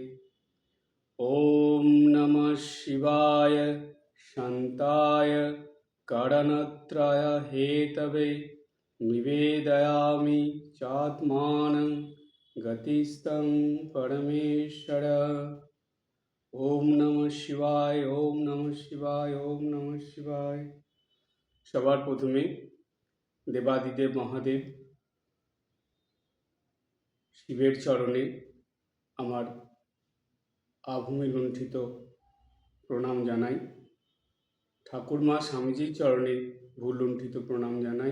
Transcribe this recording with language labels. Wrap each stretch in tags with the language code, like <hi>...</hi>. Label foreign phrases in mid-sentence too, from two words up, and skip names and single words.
<sa>ॐ नमः शिवाय शान्ताय करणत्रय हेतवे निवेदयामि चात्मानं गतिस्तं परमेश्वर। ओम नमः शिवाय, ओम नमः शिवाय, ओम नमः शिवाय।</sa> <bn>সবার প্রথমে দেবাদিদেব মহাদেব শিবের চরণে আমার আভূমি লুণ্ঠিত প্রণাম জানাই। ঠাকুরমা স্বামীজির চরণে ভুল লুণ্ঠিত প্রণাম জানাই।</bn>